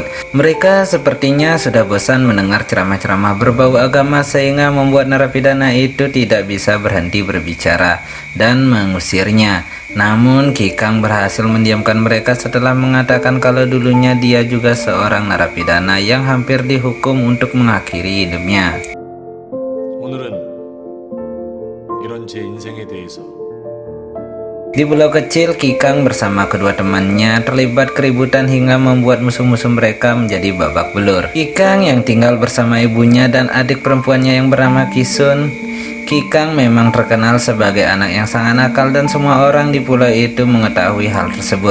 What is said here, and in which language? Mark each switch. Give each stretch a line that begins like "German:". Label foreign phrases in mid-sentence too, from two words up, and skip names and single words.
Indonesian: Mereka sepertinya sudah bosan mendengar ceramah-ceramah berbau agama sehingga membuat narapidana itu tidak bisa berhenti berbicara dan mengusirnya. Namun Kikang berhasil mendiamkan mereka setelah mengatakan kalau dulunya dia juga seorang narapidana yang hampir dihukum untuk mengakhiri hidupnya.
Korean: 오늘은 이런 제 인생에 대해서
Indonesian: Di pulau kecil, Kikang bersama kedua temannya terlibat keributan hingga membuat musuh-musuh mereka menjadi babak belur. Kikang yang tinggal bersama ibunya dan adik perempuannya yang bernama Kisun. Kikang memang terkenal sebagai anak yang sangat nakal dan semua orang di pulau itu mengetahui hal tersebut.